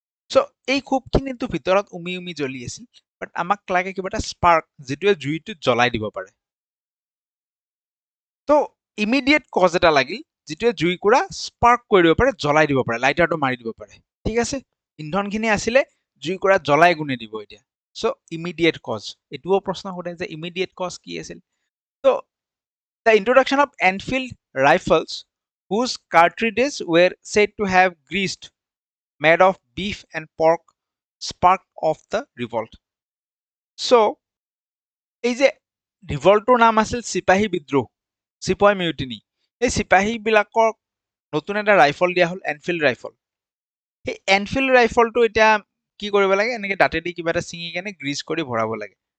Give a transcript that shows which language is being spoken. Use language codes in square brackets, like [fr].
[as] চ' এই ক্ষোভখিনিতো ভিতৰত উমি জ্বলি আছিল, বাট আমাক লাগে কিবা এটা স্পাৰ্ক, যিটোৱে জুইটো জ্বলাই দিব পাৰে। ত' ইমিডিয়েট কজ এটা লাগিল, যিটোৱে জুইকুৰা স্পাৰ্ক কৰি দিব পাৰে, জ্বলাই দিব পাৰে, লাইটাৰটো মাৰি দিব পাৰে। ঠিক আছে, ইন্ধনখিনি আছিলে, জুইকুৰা জ্বলাই গুণে দিব এতিয়া। চ' ইমিডিয়েট কজ, এইটোও প্ৰশ্ন সোধে যে ইমিডিয়েট কজ কি আছিল? [en] ত' the introduction of Enfield rifles whose cartridges were said to have greased made of beef and pork sparked off the revolt. [as] So এই যে ৰিভল্টটোৰ নাম আছিল চিপাহী বিদ্ৰোহ, চিপাহী মিউটিনি। এই চিপাহীবিলাকৰ নতুন এটা ৰাইফল দিয়া হ'ল, এনফিল্ড ৰাইফল। সেই এনফিল্ড ৰাইফলটো এতিয়া কি কৰিব লাগে, এনেকে দাঁতেদি কিবা এটা ছিঙি কেনে গ্ৰীজ কৰি ভৰাব লাগে।